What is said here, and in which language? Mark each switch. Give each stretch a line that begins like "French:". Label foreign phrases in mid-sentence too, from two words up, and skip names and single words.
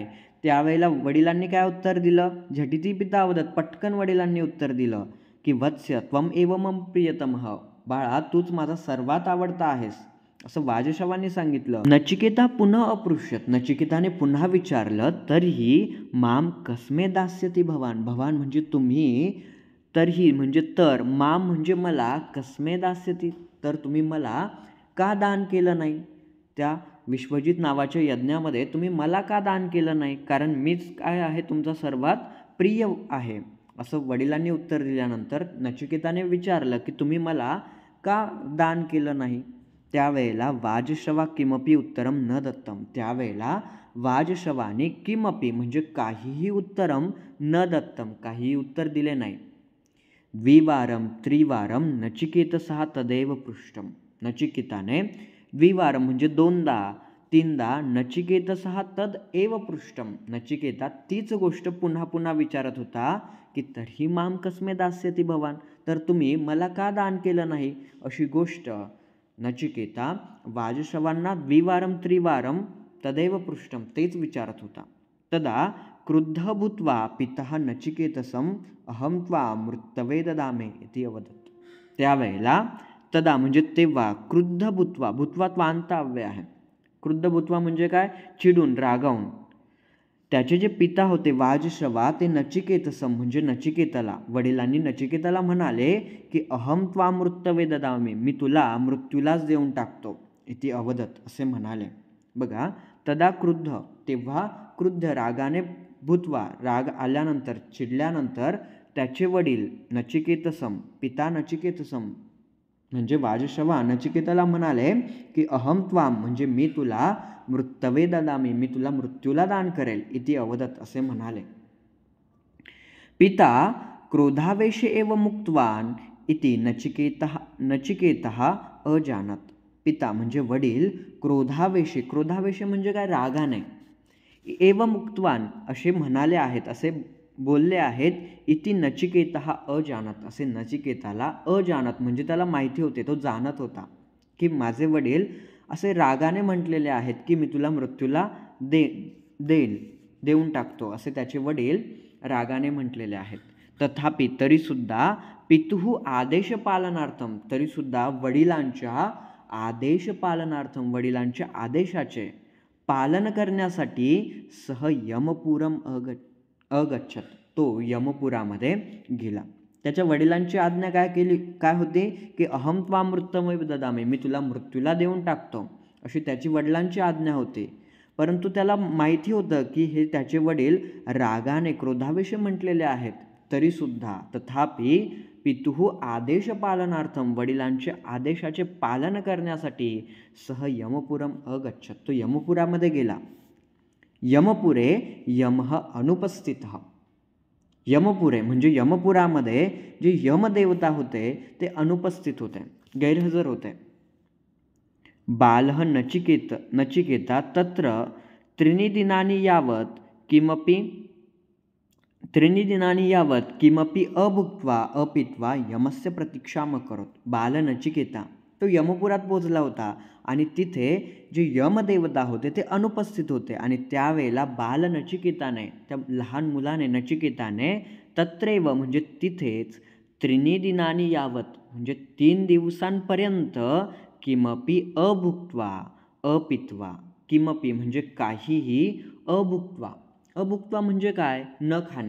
Marathi: त्यावेळेला वडिलांनी काय उत्तर दिलं?
Sanskrit: झटिती पिता अवदत,
Marathi: पटकन वडिलांनी उत्तर दिलं की
Sanskrit: वत्स्य त्वम एव मम प्रियतमः,
Marathi: बाळा तूच माझा सर्वात आवडता आहेस, असं वाजश्रवांनी सांगितलं. नचिकेता पुन्हा अपृच्छत, नचिकेताने पुन्हा विचारलं. तरीही
Sanskrit: माम कस्मे दास्यति भवान,
Marathi: भवान म्हणजे तुम्ही, तरीही म्हणजे तर, माम म्हणजे मला,
Sanskrit: कस्मे दास्यति
Marathi: तर तुम्ही मला का दान केलं नाही? त्या विश्वजित नावाच्या यज्ञामध्ये तुम्ही मला का दान केलं नाही? कारण मीच काय आहे? तुमचा सर्वात प्रिय आहे, असं वडिलांनी उत्तर दिल्यानंतर नचिकेताने विचारलं की तुम्ही मला का दान केलं नाही? त्यावेळेला वाजश्रवा
Sanskrit: किमपि उत्तरम न दत्तम,
Marathi: त्यावेळेला वाजश्रवाने किमपि म्हणजे काहीही
Sanskrit: उत्तरम न दत्तम,
Marathi: काहीही उत्तर दिले नाही.
Sanskrit: द्विवारम त्रिवारम नचिकेतसः तदैव पृष्टम,
Marathi: नचिकेताने द्विवारम म्हणजे दोनदा, तीनदा,
Sanskrit: नचिकेतसः तद एव पृष्टम,
Marathi: नचिकेता तीच गोष्ट पुन्हा पुन्हा विचारत होता की
Sanskrit: तर्हि माम कस्मे दास्यति भवान,
Marathi: तर तुम्ही मला का दान केलं नाही? अशी गोष्ट नचिकेता वाजश्रवांना
Sanskrit: द्विवारम त्रिवारम तदैव पृष्टम
Marathi: तेच विचारत होता.
Sanskrit: तदा क्रुद्ध भूत्वा पितः नचिकेतसम अहम त्वा मृतवे ददामे इति अवदत.
Marathi: त्यावेळेला तदा म्हणजे तेव्हा,
Sanskrit: क्रुद्ध भूत्वा, भूत्वा
Marathi: त्वांता अव्यय आहे,
Sanskrit: क्रुद्ध भूत्वा
Marathi: म्हणजे काय? चिडून, रागावून. त्याचे जे पिता होते वाजश्रवा ते नचिकेतसम म्हणजे नचिकेताला, वडिलांनी नचिकेताला म्हणाले की
Sanskrit: अहम त्वा मृतवे ददामी,
Marathi: मी तुला मृत्यूलाच देऊन टाकतो,
Sanskrit: इति अवदत
Marathi: असे म्हणाले. बघा,
Sanskrit: तदा क्रुद्ध
Marathi: तेव्हा, क्रुद्ध रागाने, भूत्वा राग आल्यानंतर, चिडल्यानंतर, त्याचे वडील
Sanskrit: नचिकेतसम पिता नचिकेतसम
Marathi: म्हणजे वाजश्रवा नचिकेताला म्हणाले की
Sanskrit: अहम त्वाम
Marathi: म्हणजे मी तुला
Sanskrit: मृत्यवे ददामी,
Marathi: मी तुला मृत्यूला दान करेल
Sanskrit: इति अवदत
Marathi: असे म्हणाले.
Sanskrit: पिता क्रोधावेशे एव मुक्तवान इति नचिकेतः अजानत.
Marathi: पिता म्हणजे वडील क्रोधावेशे म्हणजे काय, रागाने,
Sanskrit: एव मुक्तवान
Marathi: असे म्हणाले आहेत, असे बोलले आहेत,
Sanskrit: इति नचिकेतः अजानत
Marathi: असे नचिकेताला अजानत म्हणजे त्याला माहिती होते, तो जाणत होता की माझे वडील असे रागाने म्हटलेले आहेत की मी तुला मृत्यूला देऊन टाकतो असे त्याचे वडील रागाने म्हटलेले आहेत. तथापि तरीसुद्धा
Sanskrit: पितुः आदेश पालनार्थम,
Marathi: तरीसुद्धा वडिलांच्या आदेश पालनार्थम वडिलांच्या आदेशाचे पालन करण्यासाठी
Sanskrit: सह यमपुरम अगच्छत,
Marathi: तो यमपुरामध्ये गेला. त्याच्या वडिलांची आज्ञा काय होती की
Sanskrit: अहम त्वाम मृत्युमेव ददामि,
Marathi: मी तुला मृत्यूला देऊन टाकतो अशी त्याची वडिलांची आज्ञा होती. परंतु त्याला माहिती होतं की हे त्याचे वडील रागाने क्रोधावेशे म्हटलेले आहेत. तरीसुद्धा
Sanskrit: तथापि पितुः आदेश पालनार्थम
Marathi: वडिलांचे आदेशाचे पालन करण्यासाठी
Sanskrit: सह यमपुरम अगच्छत,
Marathi: तो यमपुरामध्ये गेला.
Sanskrit: यमपुरे यमः अनुपस्थितः,
Marathi: यमपुरे म्हणजे यमपुरामध्ये जे यमदेवता होते ते अनुपस्थित होते, गैरहजर होते.
Sanskrit: बालः नचिकेता तत्र त्रीणि दिनानि यावत् किमपि अभुक्त्वा अपित्वा यमस्य प्रतीक्षाम करोत.
Marathi: बाल नचिकेता तो यमपुरात पोहोचला होता आणि तिथे जे यमदेवता होते ते अनुपस्थित होते आणि त्यावेळेला बाल नचिकेताने, त्या लहान मुलाने नचिकेताने तत्रैव म्हणजे तिथेच
Sanskrit: त्रीणि दिनानि यावत
Marathi: म्हणजे 3 दिवसांपर्यंत
Sanskrit: किमपि अभुक्त्वा अपित्वा,
Marathi: किमपि म्हणजे काहीही, अभुक्त्वा म्हणजे काय, न खाणे.